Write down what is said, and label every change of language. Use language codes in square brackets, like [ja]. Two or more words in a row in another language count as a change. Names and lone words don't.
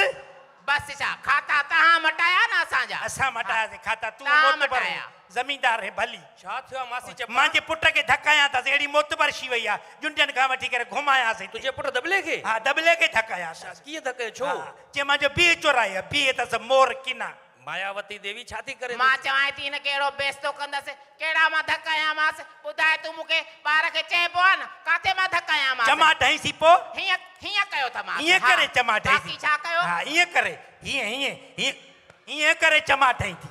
[sd] छा खाता तव्हां मटाया न असां मटायासीं खाता तूं मोतबर ज़मीनदार है भली छा थियो मासी चप मुंहिंजे पुट खे धकाया अथसि अहिड़ी मोतबर शी वई आहे जुंडनि खां वठी करे घुमायासीं तुंहिंजे पुट दबले खे हा दबले खे धकायासीं कीअं धके छो चए मुंहिंजो बीह चोरायो बीह अथसि मोर किना मायावती देवी छा थी करे मां चवां थी हिन कहिड़ो बेस्तो कंदसि कहिड़ा मां धकाया मांसि ॿुधाए तूं मूंखे ॿार खे चइबो आहे न काथे मां धकाया मांसि चमा ढईंसी पोइ हीअं कयो था मां ईअं करे चमा ढईंसी छा कयो हा ईअं करे हीअं करे चमा ढई थी